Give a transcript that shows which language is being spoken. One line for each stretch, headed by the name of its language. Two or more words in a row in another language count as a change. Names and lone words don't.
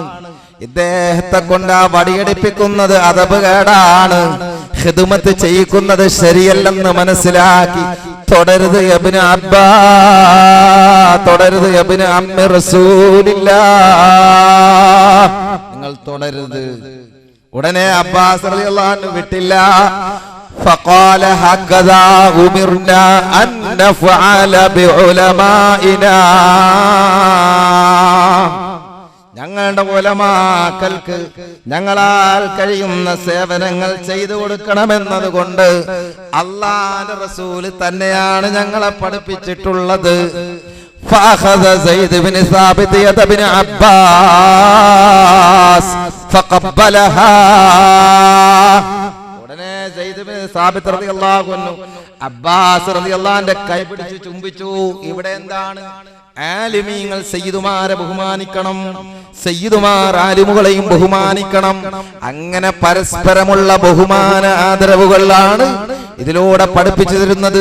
Malayalam: ഇദ്ദേഹത്തെ കൊണ്ട് ആ വടിയടിപ്പിക്കുന്നത് അദബുകേടാണ്, ഖിദ്മത്ത് ചെയ്യിക്കുന്നത് ശരിയല്ലെന്ന് മനസ്സിലാക്കി തുടരുത് ഇബ്നു അബ്ബാസ്, തുടരുത്
Arabic: ابن عم رسول الله,
Malayalam: നിങ്ങൾ തുടരുത്. ഉടനെ അബ്ബാസ്
Arabic: رضي الله عنه
Malayalam: വിട്ടില്ല.
Arabic: فقال هكذا أمرنا أن نفعل بعلمائنا,
Malayalam: ഞങ്ങളുടെ ഉലമാക്കൾക്ക് ഞങ്ങളാൽ കഴിയുന്ന സേവനങ്ങൾ ചെയ്തു കൊടുക്കണമെന്നതുകൊണ്ട് അല്ലാഹുവിന്റെ റസൂല് തന്നെയാണ് ഞങ്ങളെ പഠിപ്പിച്ചിട്ടുള്ളത്.
Arabic: فأخذ زيد بن ثابت يد ابن عباس فقبلها,
Malayalam: അബ്ബാസ് റളിയല്ലാഹുവിന്റെ കൈ പിടിച്ച് ചുംബിച്ചു. ഇവിടെ എന്താണ്, ആലിമീങ്ങൾ സയ്യിദുമാരെ ബഹുമാനിക്കണം, സയ്യിദുമാർ ആലിമുകളെയും ബഹുമാനിക്കണം. അങ്ങനെ പരസ്പരമുള്ള ബഹുമാന ആദരവുകളാണ് ഇതിലൂടെ പഠിപ്പിച്ചു തരുന്നത്.